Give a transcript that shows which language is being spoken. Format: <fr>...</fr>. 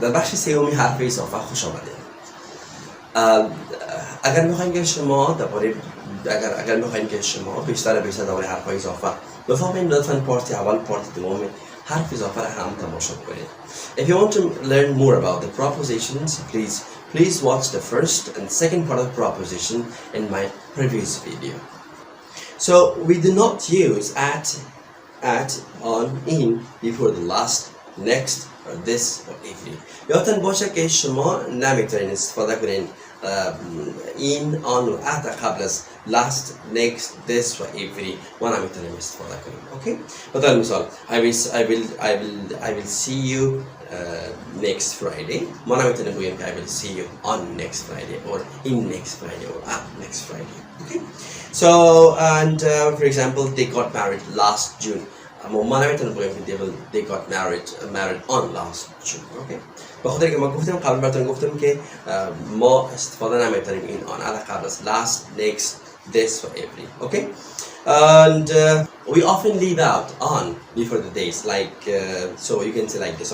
<fa>در بخش سومی حرف اضافه خوش آمدید. اگر میخواین که شما درباره اگر میخواین که شما بیشتر درباره حرف اضافه بفهمید، لطفاً پارت اول پارت دوم حرف اضافه را هم تماشا کنید.</fa> <en>If you want to learn more about the prepositions, please watch the first and second part of the preposition in my previous video. So we do not use at, on, in before the last, next or this or every.</en> <fa>یادتان باشه که شما نمیتونید استفاده کنید in, on و at قبل از last, next, this و every و نمیتونید استفاده کنید. اوکی؟ مثلا مثال</fa> <en>I will see you next Friday.</en> <fa>ما نمیتونیم بگیم که</fa> <en>I will see you on next Friday or in next Friday or at next Friday. Okay? So and for example they got married last June.</en> <fa>ما نمیتونیم بگیم که</fa> <en>they got married on last June. Okay?</en> <fa>بخاطر که ما گفتیم قبل براتون گفتم که ما استفاده نمیتونیم این on قبل از last, next, this or every.</fa> <en>Okay? And we often leave out on before the days, like so you can say like this.</en>